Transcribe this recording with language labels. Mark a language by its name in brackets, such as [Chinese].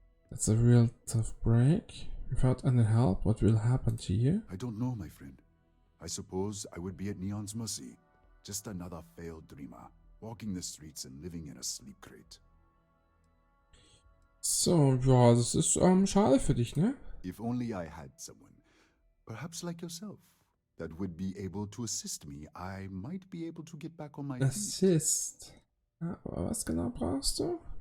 [English] That's a real tough break. Without any help, what will happen to you? I don't know, my friend. I suppose I would be at Neon's mercy. Just another failed dreamer, walking the streets and living in a sleep crate. [German] So, ja, das ist schade für dich, ne? [English] If only I had someone, perhaps like yourself, that would be able to assist me, I might be able to get back on my feet. Assist. [German] Ja, aber was genau brauchst du?